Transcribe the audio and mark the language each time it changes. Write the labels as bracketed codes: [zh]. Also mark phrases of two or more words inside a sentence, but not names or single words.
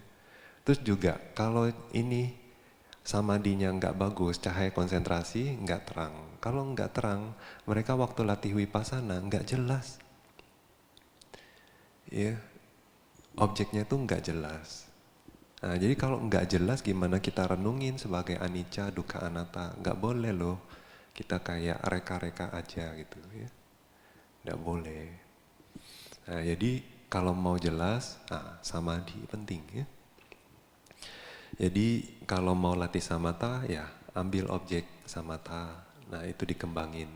[id] Terus juga kalau ini samadhinya nggak bagus, cahaya konsentrasi nggak terang. Kalau nggak terang, mereka waktu latih vipassana nggak jelas. Ya, objeknya tuh nggak jelas. Nah, jadi kalau nggak jelas gimana kita renungin sebagai [pi] anicca, dukkha, anatta? [id] Nggak boleh loh. Kita kayak reka-reka aja gitu ya. Nggak boleh. Nah, jadi kalau mau jelas, samadhi penting ya. Jadi kalau mau latih samatha ya ambil objek samatha, nah itu dikembangin.